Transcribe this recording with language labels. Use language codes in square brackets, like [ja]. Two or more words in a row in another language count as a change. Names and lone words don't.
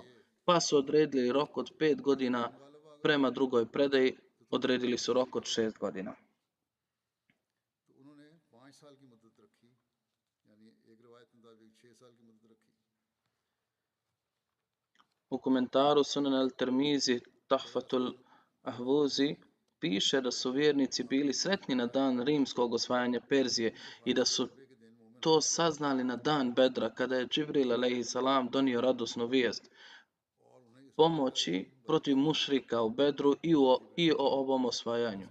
[bs] Pa su odredili rok od 5 godina, prema drugoj predaji odredili su rok od 6 godina. U komentaru Sunan al-Tirmizi Tahfatul Ahvuzi piše da su vjernici bili sretni na dan rimskog osvajanja Perzije i da su to saznali na dan Bedra, kada je Džibril a.s. donio radosnu vijest pomoći protiv mušrika u Bedru i o ovom osvajanju.